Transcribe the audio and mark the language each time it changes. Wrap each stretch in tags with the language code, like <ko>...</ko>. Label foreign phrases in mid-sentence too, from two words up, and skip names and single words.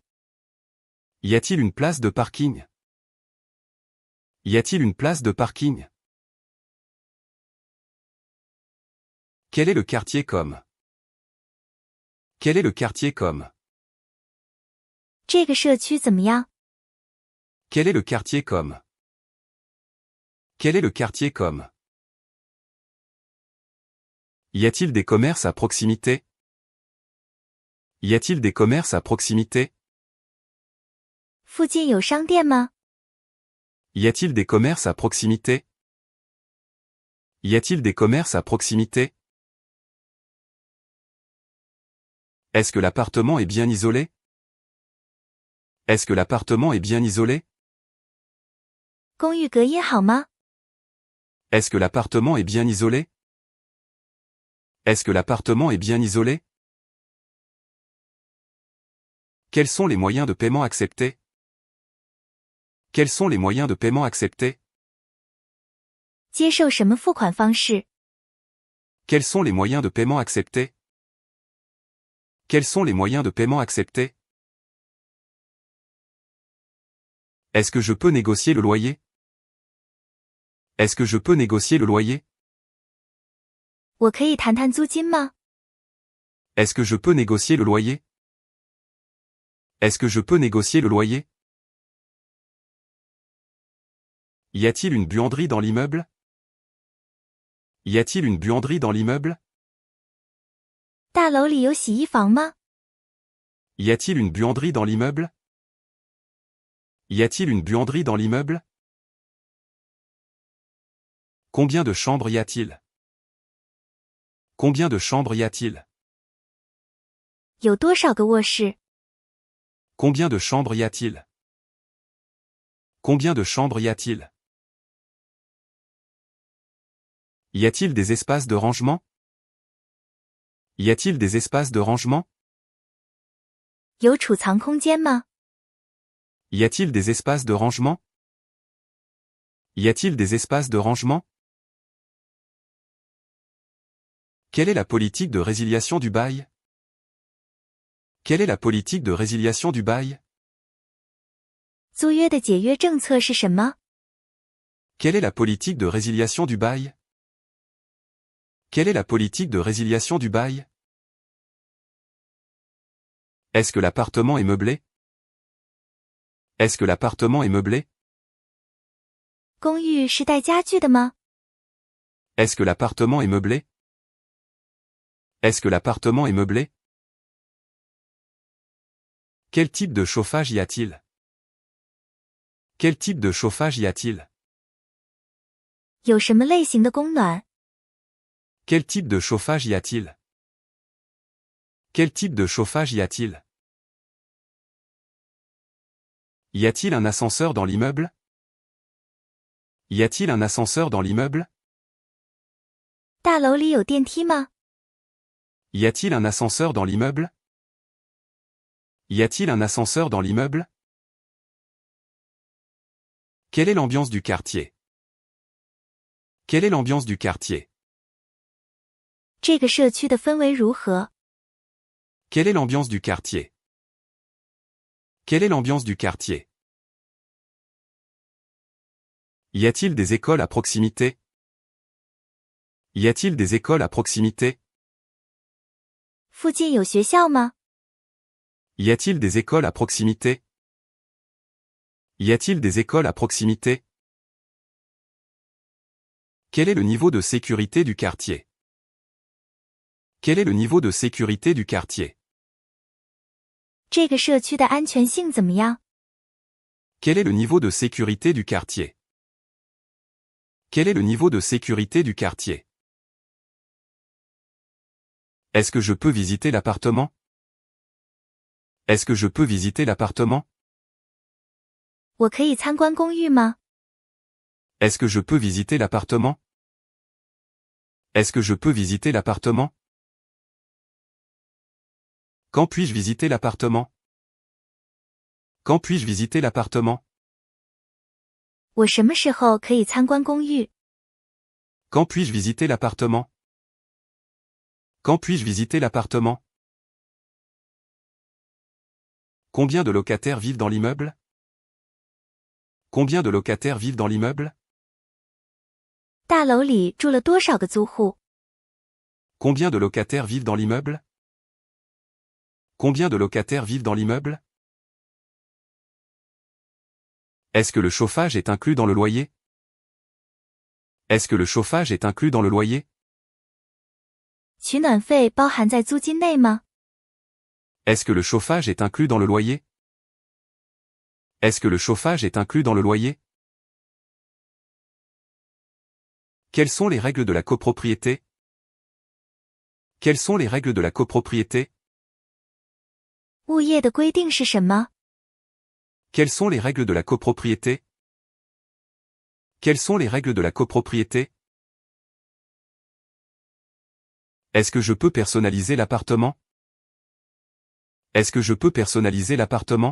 <fr>Y a-t-il une place de parking? Y a-t-il une place de parking? Quel est le quartier comme? Quel est le quartier comme?</fr> <zh>这个社区怎么样？</zh> <fr>Quel est le quartier comme? Quel est le quartier comme? Y a-t-il des commerces à proximité? Y a-t-il des commerces à proximité?</fr> <zh>附近有商店吗？</zh> <fr>Y a-t-il des commerces à proximité? Y a-t-il des commerces à proximité? Est-ce que l'appartement est bien isolé? Est-ce que l'appartement est bien isolé?</fr> <zh>公寓隔音好吗？</zh> <fr>Est-ce que l'appartement est bien isolé? Est-ce que l'appartement est bien isolé? Quels sont les moyens de paiement acceptés? Quels sont les moyens de paiement acceptés?</fr> <zh>接受什么付款方式？</zh> <fr>Quels sont les moyens de paiement acceptés? Quels sont les moyens de paiement acceptés? Est-ce que je peux négocier le loyer? Est-ce que je peux négocier le loyer?</fr> <zh>我可以谈谈租金吗？</zh> <fr>Est-ce que je peux négocier le loyer? Est-ce que je peux négocier le loyer? Y a-t-il une buanderie dans l'immeuble? Y a-t-il une buanderie dans l'immeuble?</fr> <zh>大楼里有洗衣房吗？</zh> <fr>Y a-t-il une buanderie dans l'immeuble? Y a-t-il une buanderie dans l'immeuble? Combien de chambres y a-t-il? Combien de chambres y a-t-il?</fr> <zh>有多少个卧室？</zh> <fr>Combien de chambres y a-t-il? Combien de chambres y a-t-il? Y a-t-il des espaces de rangement? Y a-t-il des espaces de rangement?</fr> <zh>有储藏空间吗？</zh> <fr>Y a-t-il des espaces de rangement? Y a-t-il des espaces de rangement? Quelle est la politique de résiliation du bail? Quelle est la politique de résiliation du bail?</fr> <zh>租约的解约政策是什么？</zh> <fr>Quelle est la politique de résiliation du bail? Quelle est la politique de résiliation du bail? Est-ce que l'appartement est meublé? Est-ce que l'appartement est meublé?</fr> <zh>公寓是带家具的吗？</zh> <fr>Est-ce que l'appartement est meublé? Est-ce que l'appartement est meublé? Quel type de chauffage y a-t-il? Quel type de chauffage y a-t-il?</fr> <zh>有什么类型的供暖？</zh> <fr>Quel type de chauffage y a-t-il? Quel type de chauffage y a-t-il? Y a-t-il un ascenseur dans l'immeuble? Y a-t-il un ascenseur dans l'immeuble?</fr> <zh>大楼里有电梯吗？</zh> <fr>Y a-t-il un ascenseur dans l'immeuble? Y a-t-il un ascenseur dans l'immeuble? Quelle est l'ambiance du quartier? Quelle est l'ambiance du quartier?</fr> <zh>这个社区的氛围如何？</zh> <fr>Quelle est l'ambiance du quartier? Quelle est l'ambiance du quartier? Y a-t-il des écoles à proximité? Y a-t-il des écoles à proximité?</fr> <zh>附近有学校吗？</zh> <fr>Y a-t-il des écoles à proximité? Y a-t-il des écoles à proximité? Quel est le niveau de sécurité du quartier? Quel est le niveau de sécurité du quartier?</fr> <zh>这个社区的安全性怎么样？</zh> <fr>Quel est le niveau de sécurité du quartier? Quel est le niveau de sécurité du quartier? Est-ce que je peux visiter l'appartement? Est-ce que je peux visiter l'appartement?</fr> <zh>我可以参观公寓吗？</zh> <fr>Est-ce que je peux visiter l'appartement? Est-ce que je peux visiter l'appartement? Quand puis-je visiter l'appartement? Quand puis-je visiter l'appartement?</fr> <zh>我什么时候可以参观公寓？</zh> <fr>Quand puis-je visiter l'appartement? Quand puis-je visiter l'appartement? Combien de locataires vivent dans l'immeuble? Combien de locataires vivent dans l'immeuble?</fr> <zh>大楼里住了多少个租户？</zh> <fr>Combien de locataires vivent dans l'immeuble? Combien de locataires vivent dans l'immeuble? Est-ce que le chauffage est inclus dans le loyer? Est-ce que le chauffage est inclus dans le loyer?</fr> <zh>取暖费包含在租金内吗？</zh> <fr>Est-ce que le chauffage est inclus dans le loyer? Est-ce que le chauffage est inclus dans le loyer? Quelles sont les règles de la copropriété? Quelles sont les règles de la copropriété?</fr> <zh>物业的规定是什么？</zh> <fr>Quelles sont les règles de la copropriété? Quelles sont les règles de la copropriété? Est-ce que je peux personnaliser l'appartement? Est-ce que je peux personnaliser l'appartement?</fr>